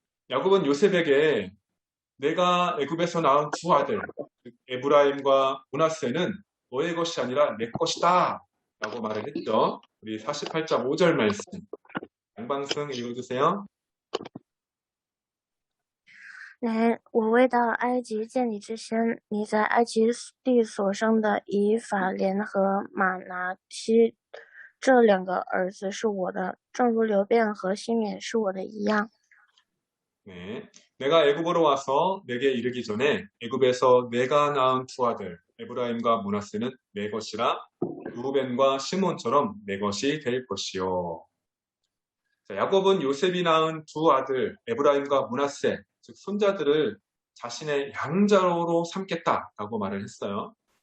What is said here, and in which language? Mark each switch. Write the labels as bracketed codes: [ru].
[ko] 야곱은 요셉에게 내가 애굽에서 낳은 두 아들 에브라임과 므낫세는 너의 것이 아니라 내 것이다 라고 말을 했죠. 우리 48장 5절 말씀 양방승 읽어주세요. [zh] 我未到埃及见你之前，你在埃及地所生的以法莲和马拿西这两个儿子是我的，正如流便和西缅是我的一样。 [ko] 네, 내가 애굽으로 와서 내게 이르기 전에 애굽에서 내가 낳은 두 아들 에브라임과 므낫세는 내 것이라 루벤과 시몬처럼 내 것이 될 것이요. 자, 야곱은 요셉이 낳은 두 아들 에브라임과 므낫세, 즉 손자들을 자신의 양자로 삼겠다라고 말을 했어요.